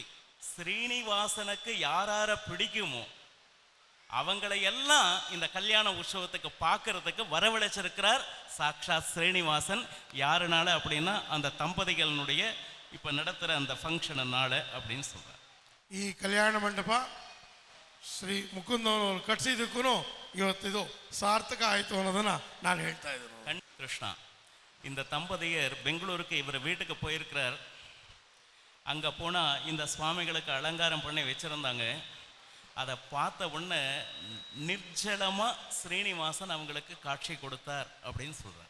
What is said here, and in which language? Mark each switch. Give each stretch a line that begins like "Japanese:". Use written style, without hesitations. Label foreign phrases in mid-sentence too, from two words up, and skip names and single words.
Tamil: ஸ்ரீனிவாசனுக்கு யாரார பிடிக்குமோ அவங்களை எல்லாம் இந்த கல்யாண உற்சவத்துக்கு பார்க்கறதுக்கு வரவழைச்சிருக்கிறார் சாக்ஷாத் ஸ்ரீனிவாசன். யாருனால அப்படின்னா அந்த தம்பதிகளினுடைய இப்ப நடத்துற அந்த ஃபங்க்ஷனால அப்படின்னு சொல்றார்.
Kannada: ಈ ಕಲ್ಯಾಣ ಮಂಟಪ ಶ್ರೀ ಮುಕುಂದನವರು ಕಟ್ಟಿಸಿದಕ್ಕೂ ಇವತ್ತಿದು ಸಾರ್ಥಕ ಆಯಿತು ಅನ್ನೋದನ್ನ ನಾನು ಹೇಳ್ತಾ ಇದ್ದೇನೆ.
Tamil: கிருஷ்ணா, இந்த தம்பதியர் பெங்களூருக்கு இவர் வீட்டுக்கு போயிருக்கிறார். அங்கே போனால் இந்த சுவாமிகளுக்கு அலங்காரம் பண்ணி வச்சுருந்தாங்க. அதை பார்த்த உடனே நிர்ஜலமாக ஸ்ரீனிவாசன் அவங்களுக்கு காட்சி கொடுத்தார் அப்படின்னு சொல்கிறார்.